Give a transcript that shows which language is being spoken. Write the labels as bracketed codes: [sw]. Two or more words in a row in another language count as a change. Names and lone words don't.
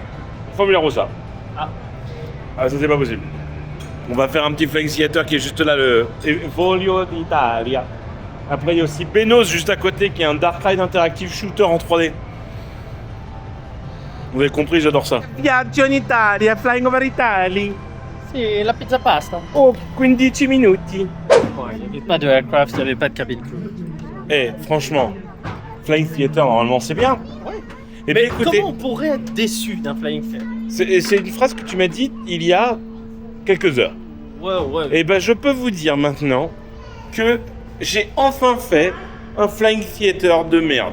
[fr] Formula Rossa. Ah. Ah, ça c'est pas possible. On va faire un petit [en] flying theater [fr] qui est juste là, le Volio d'Italia. Après il y a aussi Benos juste à côté qui est un [en] Dark Ride interactive shooter [fr] en 3D. Vous avez compris, j'adore ça. Viaggio in Italia, [en] flying over Italy. [fr] C'est la pizza pasta. [it] Oh, 15 minuti. [fr] Il n'y avait pas de aircraft, il n'y avait pas de [en] cabine crew. [fr] Eh, franchement, [en] flying theater [fr] normalement c'est bien. Ouais. Eh Mais bien écoutez, comment on pourrait être déçu d'un [en] Flying Theater? [fr] c'est une phrase que tu m'as dite il y a quelques heures. Ouais. Et ben je peux vous dire maintenant que j'ai enfin fait un [en] flying theater [fr] de merde.